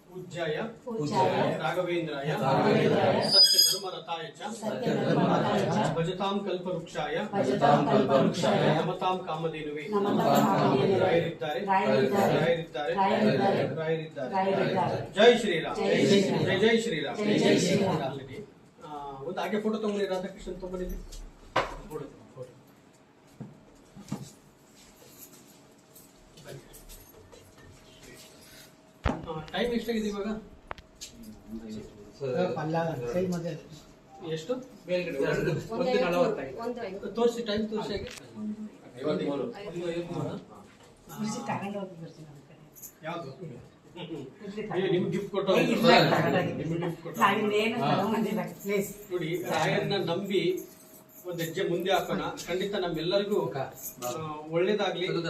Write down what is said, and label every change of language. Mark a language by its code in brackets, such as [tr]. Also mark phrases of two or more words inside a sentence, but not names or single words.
[sa] पूज्याय राघवेन्द्राय सत्यधर्मरताय च भजतां कल्पवृक्षाय नमतां कामधेनुवे रायरिद्दारे [hi] जय श्रीराम जय जय श्रीराम जय श्रीराम [kn] ಒಂದು ಹಾಗೆ ಫೋಟೋ ತಗೊಂಡಿ ರಾಧಾಕೃಷ್ಣನ್ ತಗೊಂಡಿದ್ದೆ ಫೋಟೋ ಟೈಮ್ ಎಷ್ಟಾಗಿದೆ ಇವಾಗ ಎಷ್ಟು ತೋರಿಸಿ ಟೈಮ್ ತೋರಿಸಿ ಯಾವುದು ನಿಮ್ಗೆ ಗಿಫ್ಟ್ ಕೊಟ್ಟು ನೋಡಿ ರಾಯರ್ನ ನಂಬಿ ಒಂದ್ ಹೆಜ್ಜೆ ಮುಂದೆ ಹಾಕೋಣ ಖಂಡಿತ ನಮ್ಮೆಲ್ಲರಿಗೂ ಒಳ್ಳೇದಾಗ್ಲಿ